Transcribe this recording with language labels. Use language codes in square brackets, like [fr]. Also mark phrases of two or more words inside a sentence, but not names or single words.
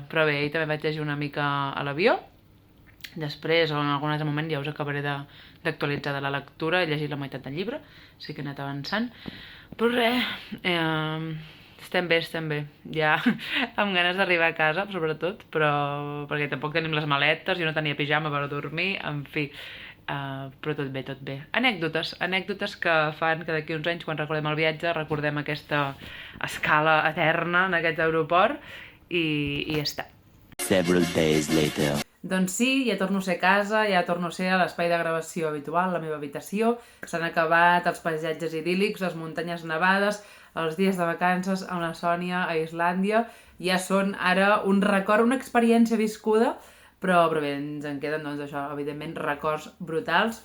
[ca] Però bé, ahir també vaig llegir una mica a l'avió, després, en algun altre moment, ja us acabaré d'actualitzar de la lectura, he llegit la meitat del llibre, sí que he anat avançant, però res, estem bé, ja amb ganes d'arribar a casa, sobretot, però perquè tampoc tenim les maletes, jo no tenia pijama per dormir, en fi, però tot bé. Anècdotes que fan que d'aquí uns anys, quan recordem el viatge, recordem aquesta escala eterna en aquest aeroport, i ja està. [en] Several days later. [ca] Doncs sí, ja torno a ser a casa, ja torno a ser a l'espai de gravació habitual, la meva habitació. S'han acabat els paisatges idíl·lics, les muntanyes nevades, els dies de vacances amb la Sònia a Islàndia. Ja són ara un record, una experiència viscuda, però bé, ens en queden, doncs, això, evidentment, records brutals.